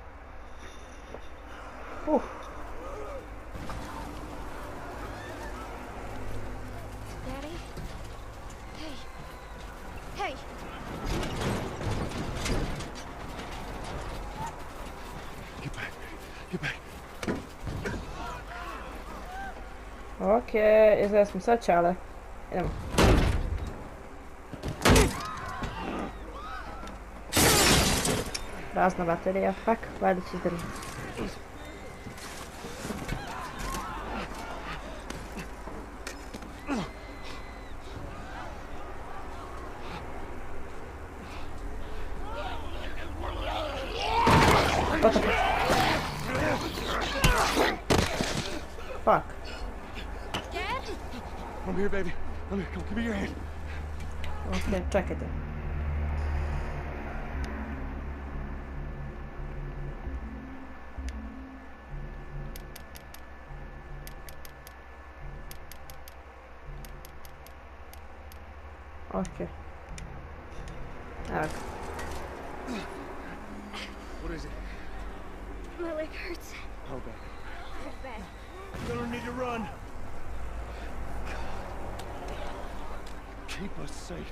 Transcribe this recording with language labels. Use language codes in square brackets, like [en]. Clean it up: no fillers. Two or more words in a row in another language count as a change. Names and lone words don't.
[en] Oof. Daddy? Hey! Get back. Get back. [sr] Okej, izgleda smo sad čale. Idemo. Prazna baterija, fuck, valjda će izdržati. [en] What the fuck? Dad? I'm here, baby. I'm here. Come, give me your hand. [sr] Okej, čekajte. Okej. Evo ga. [en] What is it? My leg hurts. Oh, baby. It's bad. You're gonna need to run. Keep us safe.